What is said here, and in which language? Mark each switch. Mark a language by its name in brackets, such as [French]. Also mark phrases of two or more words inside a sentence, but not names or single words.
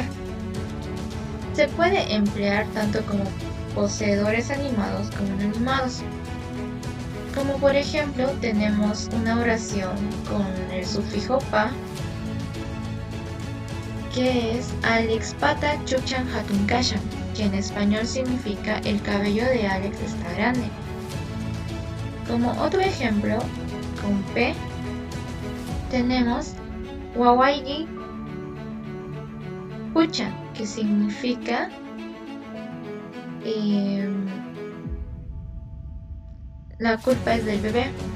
[Spanish] Se puede emplear tanto como poseedores animados como inanimados. Como por ejemplo tenemos una oración con el sufijo pa, que es [Quechua] Alex pata chuchan hatun kashan, [Spanish] que en español significa el cabello de Alex está grande. Como otro ejemplo, con p tenemos [Quechua] wawayi puchan, [Spanish] que significa la culpa es del bebé.